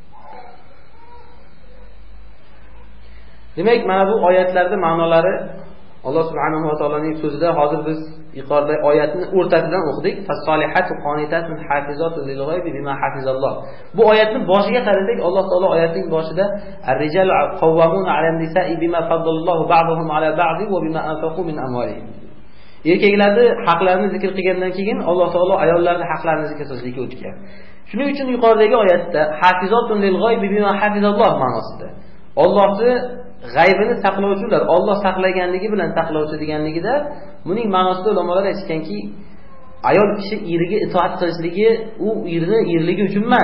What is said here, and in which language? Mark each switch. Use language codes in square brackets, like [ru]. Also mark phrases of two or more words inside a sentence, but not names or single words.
[uz] Demak, mana bu oyatlarda ma'nolari Alloh subhanahu va taoloning so'zida hozir biz yuqorida oyatning o'rtasidan o'qidik. [ar] فالصالحات قانتات حافظات للغيب بما حفظ الله. [uz] Bu oyatning boshiga qarasak, Alloh taolo oyatning boshida [ar] الرجال قوامون على النساء بما فضل الله بعضهم على بعض وبما أنفقوا من أموالهم. [uz] Erkaklarning haqlarini zikr qilgandan keyin Alloh taolo ayollarning haqlarini zikr qilishga o'tgan. Shuning uchun yuqoridagi oyatda [ar] حافظات للغيب بما حفظ الله [uz] ma'nosida Allohning g'aybini saqlovchilar, Alloh saqlaganligi bilan saqlovchi deganligida, buning ma'nosida ulamolar aytganki, ayol kishi eriga itoat qilishligi u erligi uchun emas.